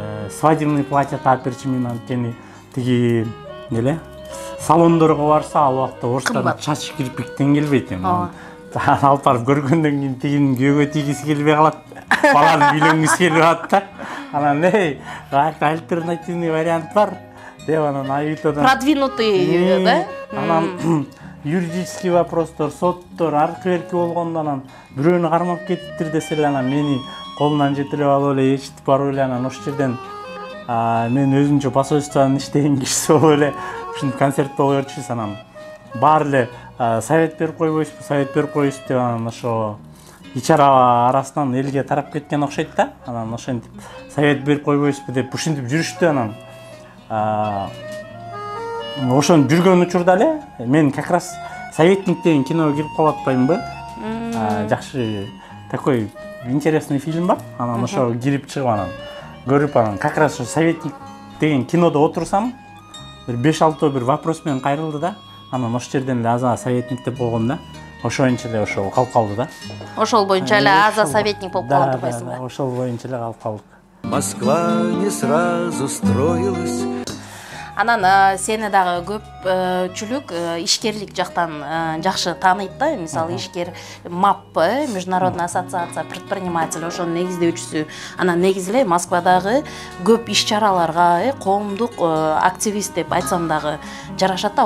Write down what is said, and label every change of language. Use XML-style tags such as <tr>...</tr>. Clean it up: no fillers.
<ky>свадебный платье таап берчү, мен анткени тиги эле салондорго барса ал убакта орустардын чач кирпиктен келбейт эми. Алып барып көргөндөн кийин тигинин күйөөгө тийгиси келбей калат. Баланы үйлөнгүсү келип атат да. Анан альтернативный вариант бар деп анан Авитодон продвинутый, да? Анан юридический вопростор, соттор, аркы-берки болгондо анан бирөөнү кармап кетиптир десе эле анан мени колунан жетелеп алып эле ээрчитип барып эле анан ошол жерден мен өзүнчө посольствонун иштеген кишиси болуп эле ушинтип концерт боло берчүбүз. Анан баары эле совет берип койбойсузбу деп анан ошо ичара арасынан элге тарап кеткен окшойт да. Анан ошентип совет берип койбойсузбу деп ушинтип жүрүштү. Анан ошону жүргөн учурда эле мен</ky> <ru>как раз</ru> <ky>«Советник» деген киного кирип калып атпаймынбы? Жакшы</ky> <ru>такой интересный фильм</ru> <ky>бар. Анан ошо кирип чыгып анан көрүп анан</ky> <ru>как раз</ru> <ky>«Советник» деген кинодо отурсам бир 5-6 бир вопрос менен кайрылды да. Анан ошол жерден эле аза «Советник» деп болгон да. Ошоюнча эле ошол калып калды да. Ошол боюнча эле аза «Советник» болуп калган турбайсыңбы? Ошол боюнча эле калып калдык.</ky> <ru>Москва не сразу строилась.</ru> <ky>Анан сени дагы көпчүлүк ишкерлик жактан жакшы тааныйт да. Мисалы ишкер МАП, Международная ассоциация предпринимателей, ошонун негиздөөчүсү. Анан негизи эле Москвадагы көп иш-чараларга коомдук активист деп айтсам дагы жарашат да.</ky>